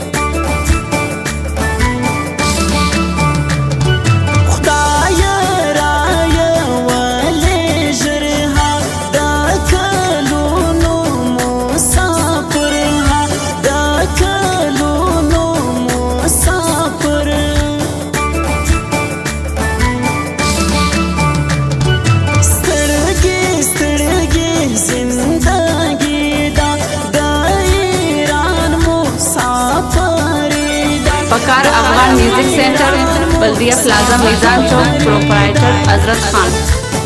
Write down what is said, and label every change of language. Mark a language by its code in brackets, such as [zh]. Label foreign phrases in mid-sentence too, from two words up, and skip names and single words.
[ps] خدایه رایه ولې ژر ها د کلونو مسافر ها د کلونو مسافر سترګې سترګې زندگی ده د ایران مسافري ده [ur] پکار افغان میوزک سینٹر بلدیہ پلازہ میزان چوک پروپرائٹر حضرت خان.